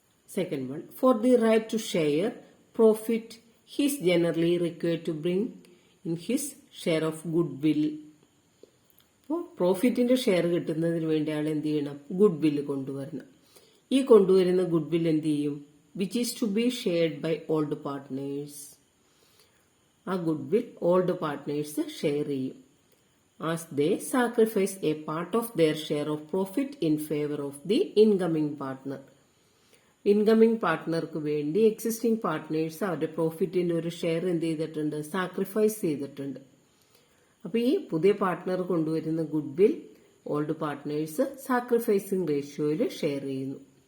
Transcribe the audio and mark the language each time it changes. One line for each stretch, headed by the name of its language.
English: Second one, for the right to share profit he is generally required to bring in his share of goodwill.
Malayalam: അപ്പോൾ പ്രോഫിറ്റിന്റെ share കിട്ടുന്നതിന് വേണ്ടി അയാൾ എന്ത് ചെയ്യണം? Good വില്ല് കൊണ്ടുവരണം. ഈ കൊണ്ടുവരുന്ന ഗുഡ് വിൽ എന്ത് ചെയ്യും?
English: Which is to be shared by old partners.
Malayalam: ആ good will old partners share ചെയ്യും.
English: As they sacrifice a part of their share of profit in favor of the incoming partner.
Malayalam: Incoming പാർട്ട്ണർക്ക് വേണ്ടി existing partners അവരുടെ പ്രോഫിറ്റിന്റെ ഒരു share എന്ത് ചെയ്തിട്ടുണ്ട്? Sacrifice ചെയ്തിട്ടുണ്ട്. അപ്പൊ ഈ പുതിയ പാർട്ട്ണർ കൊണ്ടുവരുന്ന good will old partners sacrificing റേഷ്യോയിൽ share ചെയ്യുന്നു.